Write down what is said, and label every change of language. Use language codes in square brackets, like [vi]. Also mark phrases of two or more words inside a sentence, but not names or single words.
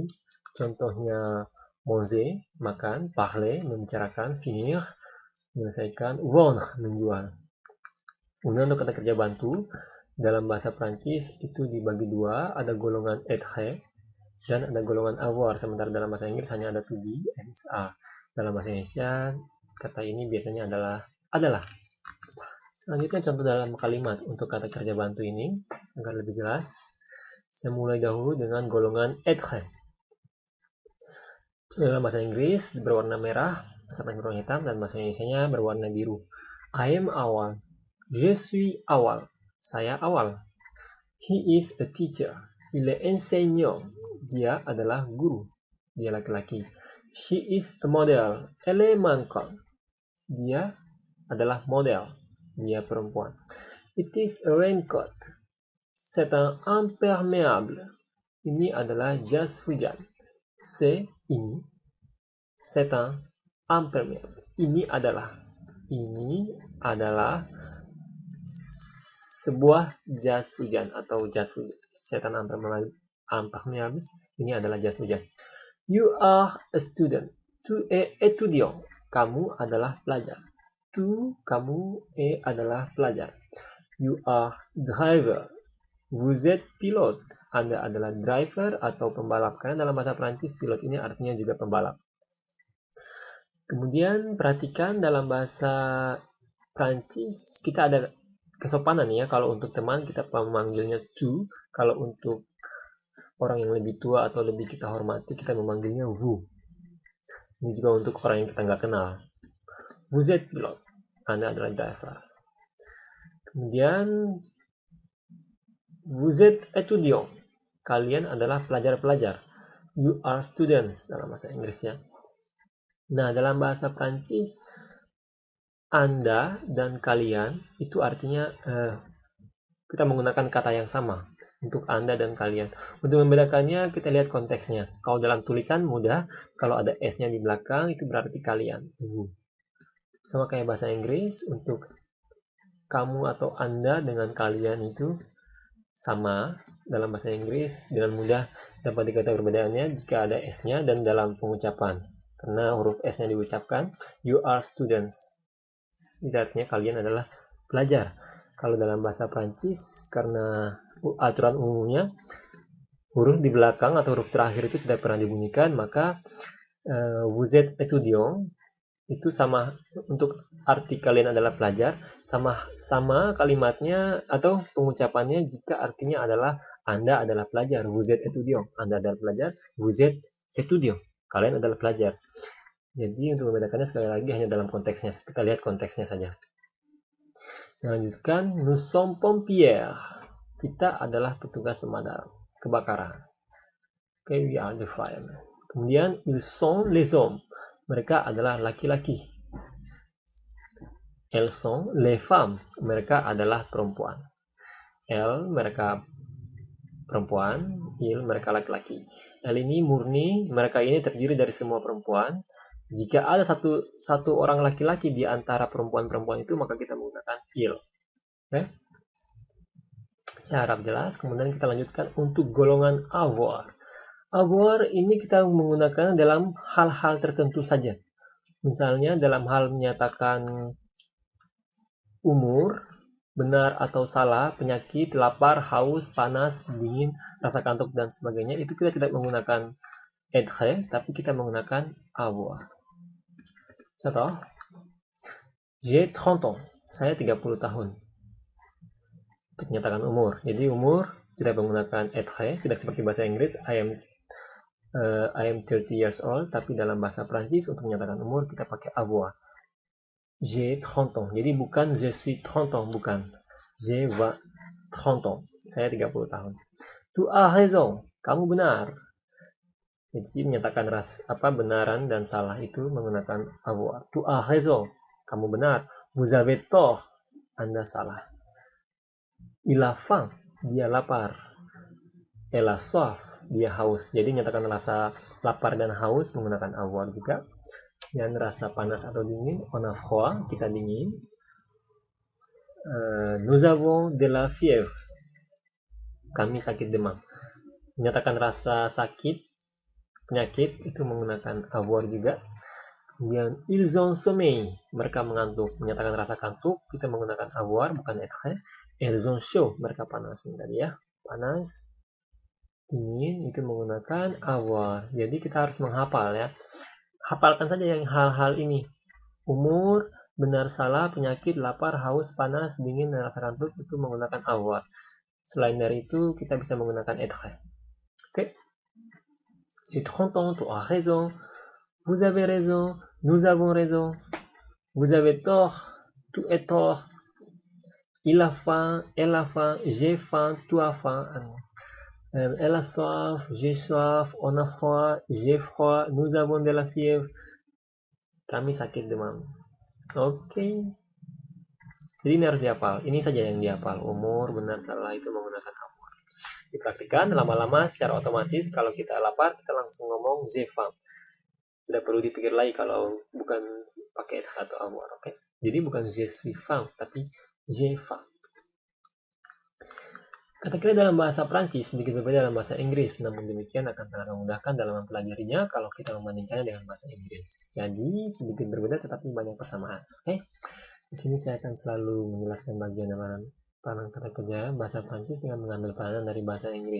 [id] Contohnya manger, makan, parler, membicarakan, finir, menyelesaikan, vendre, menjual. Kemudian untuk kata kerja bantu, dalam bahasa Prancis itu dibagi dua, ada golongan être dan ada golongan avoir, sementara dalam bahasa Inggris hanya ada [en] to be and are. [id] Dalam bahasa Indonesia, kata ini biasanya adalah. Selanjutnya contoh dalam kalimat untuk kata kerja bantu ini, agar lebih jelas, saya mulai dahulu dengan golongan être. Dalam bahasa Inggris berwarna merah, bahasa Prancis berwarna hitam, dan bahasa Indonesia berwarna biru. [en] I am Awal. [fr] Je suis Awal. [id] Saya Awal. [en] He is a teacher. [fr] Il est enseignant. [id] Dia adalah guru. Dia laki-laki. [en] She is a model. [fr] Elle est mannequin. [id] Dia adalah model. Dia perempuan. [en] It is a raincoat. [fr] C'est un imperméable. [id] Ini adalah jas hujan. Ini, [fr] c'est un imperméable. [id] Ini adalah sebuah jas hujan atau jas hujan. [fr] C'est un imperméable. [id] Ini adalah jas hujan. [en] You are a student. [fr] Tu es étudiant. [id] Kamu adalah pelajar. Kamu adalah pelajar. [en] You are driver. [fr] Vous êtes pilote. [id] Anda adalah driver atau pembalap. Karena dalam bahasa Prancis pilot ini artinya juga pembalap. Kemudian perhatikan dalam bahasa Prancis kita ada kesopanan ya. Kalau untuk teman kita memanggilnya tu. Kalau untuk orang yang lebih tua atau lebih kita hormati kita memanggilnya vous. Ini juga untuk orang yang kita nggak kenal. [fr] Vous êtes pilote. [id] Anda adalah driver. [fr] Kemudian vous êtes étudiant. [id] Kalian adalah pelajar-pelajar. [en] You are students [id] dalam bahasa Inggris ya. Nah, dalam bahasa Prancis Anda dan kalian itu artinya kita menggunakan kata yang sama untuk Anda dan kalian. Untuk membedakannya kita lihat konteksnya. Kalau dalam tulisan mudah, kalau ada S-nya di belakang itu berarti kalian. Sama kayak bahasa Inggris, untuk kamu atau Anda dengan kalian itu sama. Dalam bahasa Inggris dengan mudah dapat diketahui perbedaannya jika ada S-nya dan dalam pengucapan. Karena huruf S-nya diucapkan, [en] you are students. [id] Itu artinya kalian adalah pelajar. Kalau dalam bahasa Prancis, karena aturan umumnya, huruf di belakang atau huruf terakhir itu tidak pernah dibunyikan, maka [fr] vous êtes étudiant [id] itu sama untuk arti kalian adalah pelajar, sama kalimatnya atau pengucapannya jika artinya adalah Anda adalah pelajar. [fr] Vous êtes étudiant. [id] Anda adalah pelajar. [fr] Vous êtes étudiant. [id] Kalian adalah pelajar. Jadi untuk membedakannya sekali lagi hanya dalam konteksnya. Kita lihat konteksnya saja. Saya lanjutkan. [fr] Nous sommes pompiers. [id] Kita adalah petugas pemadam kebakaran. [en] Okay, we are the firemen. [fr] Kemudian ils sont les hommes. [id] Mereka adalah laki-laki. [fr] Elles sont les femmes. [id] Mereka adalah perempuan. Elle, mereka perempuan. Il, mereka laki-laki. Elle ini murni. Mereka ini terdiri dari semua perempuan. Jika ada satu orang laki-laki di antara perempuan-perempuan itu, maka kita menggunakan il. Okay? Saya harap jelas. Kemudian kita lanjutkan untuk golongan avoir. Avoir ini kita menggunakan dalam hal-hal tertentu saja. Misalnya dalam hal menyatakan umur, benar atau salah, penyakit, lapar, haus, panas, dingin, rasa kantuk, dan sebagainya, itu kita tidak menggunakan être, tapi kita menggunakan avoir. [fr] Contoh, j'ai 30 ans, [id] saya 30 tahun. Untuk menyatakan umur. Jadi umur tidak menggunakan être, tidak seperti bahasa Inggris, [en] I am 30 years old, [id] tapi dalam bahasa Prancis untuk menyatakan umur kita pakai avoir. [fr] J'ai 30 ans. [id] Jadi bukan [fr] je suis 30 ans, [id] bukan. [fr] J'ai 30 ans. [id] Saya 30 tahun. [fr] Tu as raison. [id] Kamu benar. Jadi menyatakan benaran dan salah itu menggunakan avoir. [fr] Tu as raison. [id] Kamu benar. [fr] Vous avez tort. [id] Anda salah. [fr] Il a faim. [id] Dia lapar. [fr] Elle a soif. [id] Dia haus. Jadi menyatakan rasa lapar dan haus menggunakan avoir juga. Dan rasa panas atau dingin, [fr] on a froid, [id] kita dingin. [fr] Nous avons de la fièvre. [id] Kami sakit demam. Menyatakan rasa sakit, penyakit, itu menggunakan avoir juga. Kemudian, [fr] ils ont sommeil. [id] Mereka mengantuk. Menyatakan rasa kantuk, kita menggunakan avoir, bukan être. [fr] Ils ont chaud. [id] Mereka panas. Ini tadi ya. Panas, dingin, itu menggunakan avoir. Jadi kita harus menghafal ya. Hafalkan saja yang hal-hal ini. Umur, benar salah, penyakit, lapar, haus, panas, dingin, dan rasa kantuk itu menggunakan avoir. Selain dari itu, kita bisa menggunakan être. [fr] Oke? J'ai 30 ans, tu as raison. Vous avez raison. Nous avons raison. Vous avez tort. Tu as tort. Il a faim. Elle a faim. J'ai faim. Tu as faim. Elle a soif, j'ai soif, on a froid, j'ai froid, nous avons de la fièvre. [id] Kami sakit demam. Oke. Jadi ini harus dihafal. Ini saja yang dihafal. Umur, benar, salah itu menggunakan avoir. Dipraktikkan lama-lama secara otomatis. Kalau kita lapar, kita langsung ngomong [fr] j'ai faim. [id] Tidak perlu dipikir lagi kalau bukan pakai être atau avoir. Oke. Jadi bukan [fr] je suis faim, [id] tapi [fr] j'ai faim. [id] Kata kerja dalam bahasa Prancis sedikit berbeda dalam bahasa Inggris, namun demikian akan sangat memudahkan dalam mempelajarinya kalau kita membandingkannya dengan bahasa Inggris. Jadi sedikit berbeda tetapi banyak persamaan. Oke, di sini saya akan selalu menjelaskan bagian peranan kata kerja bahasa Prancis dengan mengambil peranan dari bahasa Inggris.